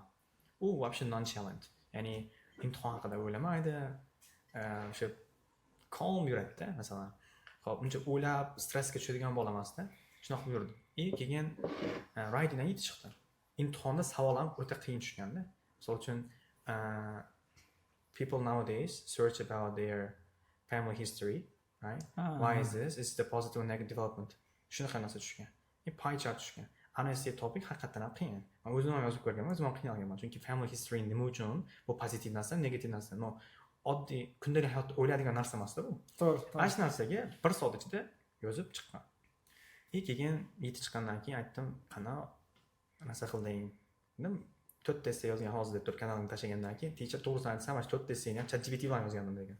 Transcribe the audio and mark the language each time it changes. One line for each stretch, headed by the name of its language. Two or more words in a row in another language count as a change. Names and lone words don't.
Uzbek: U вообще non-challenge. Ya'ni imtihon haqida o'ylamaydi. O'sha calm yuradi-da, masalan. Xo'p, uncha o'ylab, stressga tushadigan bola emas-da. Shunaqa yurdi. Keyin writingdan 7 chiqdi. Imtihonda savol ham o'ta qiyin tushganda.
English: Misol uchun people nowadays search about their family history, right? Why is this? Is the positive and negative development?
Uzbek: Shunaqa narsa tushgan.
English: Pie chart
Uzbek: tushgan. Ana shu topic haqiqatan ham qiyin. Men o'zim ham yozib ko'rganman, o'zim ham qiynalganman. Chunki
English: family history
Uzbek: nima uchun? Bu pozitiv narsa, negativ narsa. No, oddiy kundalik hayotda o'ylaydigan narsa emas-da bu. To'g'ri. Ana shu narsaga 1 soat ichida yozib chiqqan. Keyin 7 chiqqandan keyin aytdim, qana narsa qilding. Dedim, 4 test yozgan hozir deb turib kanalni tashlagandan keyin teacher to'g'risini aytsam, mana 4 testni ham ChatGPT bilan yozgandim degan.